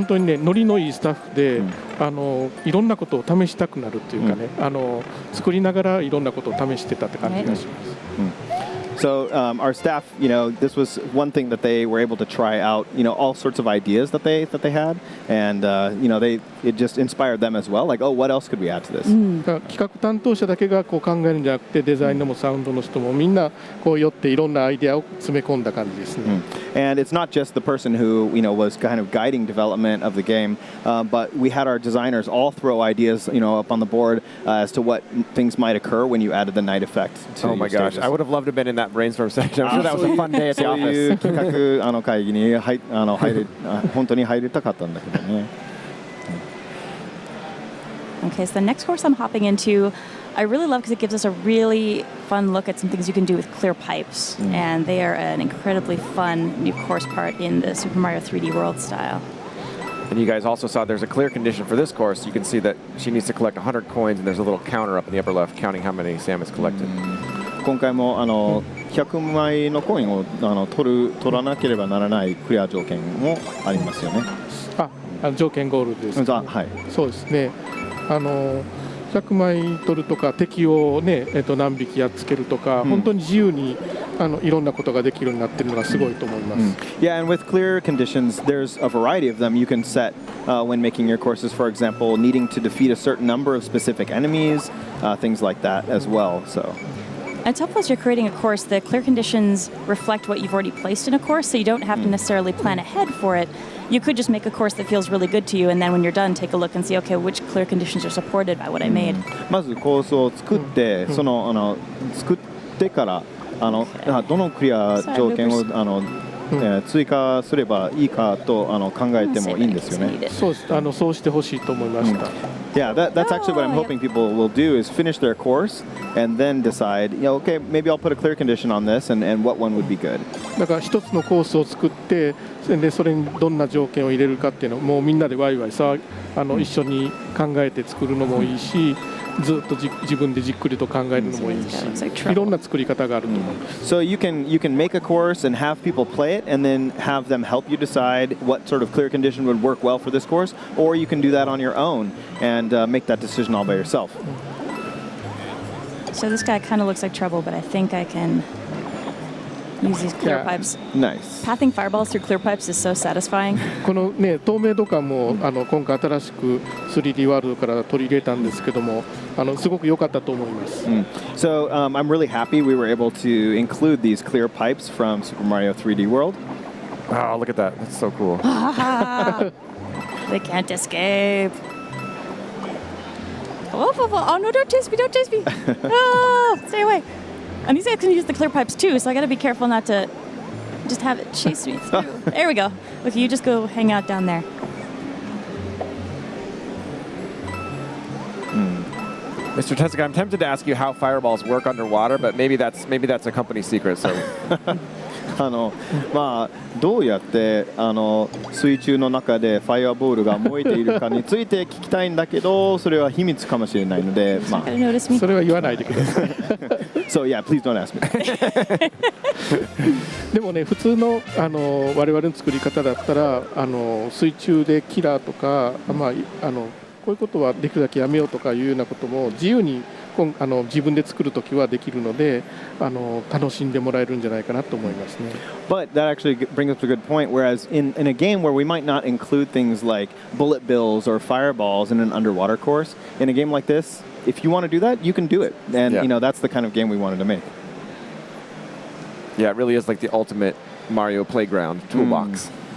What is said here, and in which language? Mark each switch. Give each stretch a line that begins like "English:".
Japanese: 本当にねノリのいいスタッフで、いろんなことを試したくなるっていうかね、作りながらいろんなことを試してたって感じがします。
English: So our staff, this was one thing that they were able to try out, all sorts of ideas that they had, and it just inspired them as well. Like, oh, what else could we add to this?
Japanese: 企画担当者だけがこう考えるんじゃなくて、デザインのもサウンドの人もみんなこう寄っていろんなアイデアを詰め込んだ感じですね。
English: And it's not just the person who was kind of guiding development of the game, but we had our designers all throw ideas, up on the board as to what things might occur when you added the night effect. To oh my gosh, stages. I would have loved to have been in that brainstorm section. I'm sure that was a fun day at the
Japanese: そういう
English: office.
Japanese: 企画会議に本当に入りたかったんだけどね。
English: Okay, so the next course I'm hopping into, I really love because it gives us a really fun look at some things you can do with clear pipes. And they are an incredibly fun new course part in the Super Mario 3D World style. And you guys also saw there's a clear condition for this course. You can see that she needs to collect 100 coins, and there's a little counter up in the upper left counting how many Sam has collected.
Japanese: 今回も100枚のコインを取らなければならないクリア条件もありますよね。条件ゴールです、はい、そうですね。 100枚取るとか敵を、何匹やっつけるとか、本当に自由にいろんなことができるようになっているのがすごいと思います。
English: Yeah, and with clear conditions, there's a variety of them you can set when making your courses. For example, needing to defeat a certain number of specific enemies, things like that as well. So. And it's helpful as you're creating a course, the clear conditions reflect what you've already placed in a course, so you don't have to necessarily plan ahead for it. You could just make a course that feels really good to you, and then when you're done, take a look and see, okay, which clear conditions are supported by what I made.
Japanese: まずコースを作って、作ってからどのクリア条件を追加すればいいかと考えてもいいんですよね。そうしてほしいと思いました。
English: Yeah, that's actually what I'm hoping people will do is finish their course and then decide, okay, maybe I'll put a clear condition on this and what one would be good.
Japanese: だから一つのコースを作って、でそれにどんな条件を入れるかっていうのをもうみんなでワイワイ一緒に考えて作るのもいいし。ずっと自分でじっくりと考えるのもいいし、いろんな作り方があると思います。
English: So you can make a course and have people play it, and then have them help you decide what sort of clear condition would work well for this course, or you can do that on your own and make that decision all by yourself. So this guy kind of looks like trouble, but I think I can use these clear pipes. Nice. Pathing fireballs through clear pipes is so satisfying.
Japanese: このね透明度感も今回新しく 3D ワールドから取り入れたんですけども、すごく良かったと思います。
English: So I'm really happy we were able to include these clear pipes from Super Mario 3D World. Oh, look at that. That's so cool. They can't escape. Oh, no, don't chase me, don't chase me. Oh, stay away. And these guys can use the clear pipes too, so I gotta be careful not to just have it chase me through. There we go. Okay, you just go hang out down there. Mr. Tezuka, I'm tempted to ask you how fireballs work underwater, but maybe that's a company secret. So
Japanese: まあどうやって水中の中でファイアボールが燃えているかについて聞きたいんだけど、それは秘密かもしれないので、まあそれは言わないでください。
English: So yeah, please don't ask me.
Japanese: でもね、普通の我々の作り方だったら水中でキラーとか、まあこういうことはできるだけやめようとかいうようなことも自由に自分で作るときはできるので楽しんでもらえるんじゃないかなと思いますね。
English: But that actually brings up a good point. Whereas in a game where we might not include things like bullet bills or fireballs in an underwater course, in a game like this, if you want to do that, you can do it. And you know that's the kind of game we wanted to make. Yeah, it really is like the ultimate Mario playground toolbox.